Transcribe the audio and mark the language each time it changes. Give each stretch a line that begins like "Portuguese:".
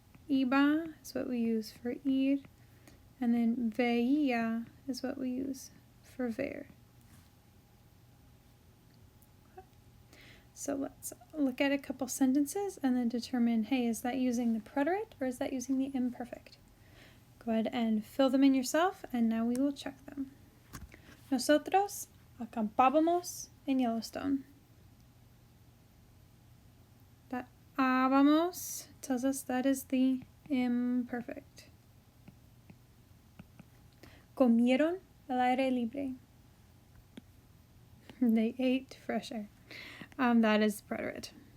English: Iba is what we use for ir. And then veía is what we use for ver. So let's look at a couple sentences and then determine, hey, is that using the preterite or is that using the imperfect? Go ahead and fill them in yourself, and now we will check them.
Spanish: Nosotros acampábamos en Yellowstone.
English: That ábamos tells us that is the imperfect.
Spanish: Comieron al aire libre.
English: They ate fresh air. That is preterite.